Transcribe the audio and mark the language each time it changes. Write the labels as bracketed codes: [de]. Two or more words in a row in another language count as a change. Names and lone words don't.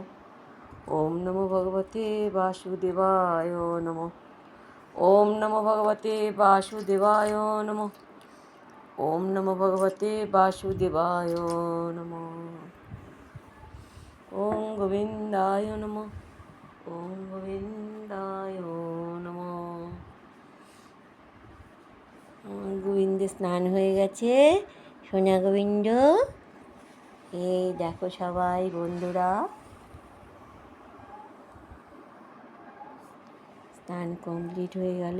[sa] ওম নমো ভগবতে বাসুদেবায় নমঃ। ওম নমো ভগবতে বাসুদেবায় নমঃ। ওম নমো ভগবতে বাসুদেবায় নমঃ। ওম গোবিন্দায় নমঃ। ওম গোবিন্দায় নমঃ। [bn] গোবিন্দ স্নান হয়ে গেছে, সোনা গোবিন্দ। এই দেখো সবাই বন্ধুরা, স্নান কমপ্লিট হয়ে গেল।